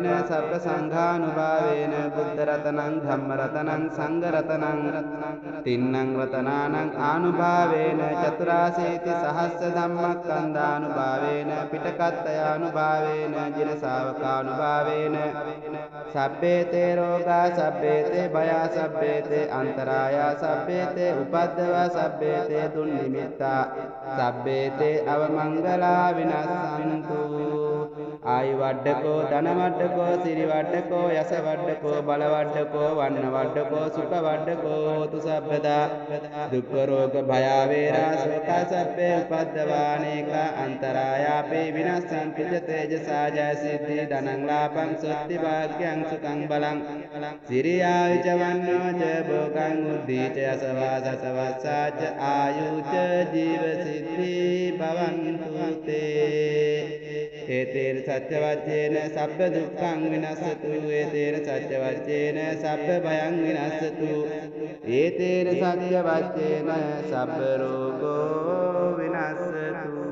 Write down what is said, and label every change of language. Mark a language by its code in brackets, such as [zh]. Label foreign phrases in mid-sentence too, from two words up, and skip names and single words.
[pi] सब्ब संघानुभावेन बुद्ध रतनं धम्म रतनं संघ रतनं तिन्नं रतनानं आनुभावेन चतुराशीति सहस्र धम्मस्कन्धानुभावेन पिटकत्तयानुभावेन जिन ශාවකානුභාवेन सब्बेते रोगा सब्बेते भया सब्बेते अन्तराया सब्बेते उपद्रवा सब्बेते दुर्निमित्ता सब्बेते अवमङ्गला विनश्यन्तु ආයු වඩ්ඩකෝ ධන වඩ්ඩකෝ සිරි වඩ්ඩකෝ යස වඩ්ඩකෝ බල වඩ්ඩකෝ වන්න වඩ්ඩකෝ සුඛ වඩ්ඩකෝ හෝතු සබ්බදා දුක්ඛ රෝග භය වේරා ශෝක සබ්බේ උපද්දවානේක අන්තරායාපේ විනස්සං පිජ තේජසා ජය සිද්ධි ධනං ලාභං සොත්ති භාග්‍යං සුඛං බලං සිරියාවිච වන්නෝ ච භෝගං උද්ධීච යසවා සසවස්සාච ආයුච ජීව සිද්ධි භවන්තු තේ ඒතේන සත්‍ය වච්චේන සබ්බ දුක්ඛං විනස්සතු ඒතේන සත්‍ය වච්චේන සබ්බ භයං විනස්සතු ඒතේන සත්‍ය වච්චේන සබ්බ රෝගෝ විනස්සතු